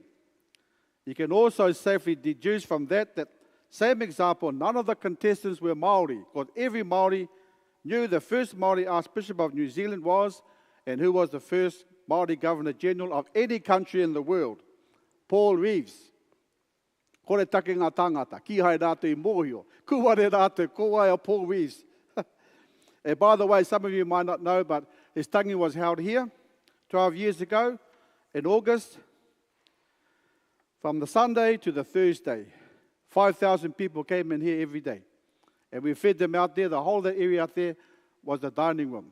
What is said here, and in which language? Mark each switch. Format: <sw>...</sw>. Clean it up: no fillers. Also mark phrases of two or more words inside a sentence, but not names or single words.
<en>You can also safely deduce from that same example, none of the contestants were Māori, because every Māori knew the first Māori Archbishop of New Zealand was, and who was the first Māori Governor-General of any country in the world, Paul Reeves.</en> <mi>Kore take ngā tangata, ki hai rātou I mōhio, kuare rātou, ko wai a Paul Reeves.</mi> <en>And by the way, some of you might not know, but his tangi was held here 12 years ago in August, from the Sunday to the Thursday. 5,000 people came in here every day. And we fed them out there. The whole of that area out there was the dining room.</en>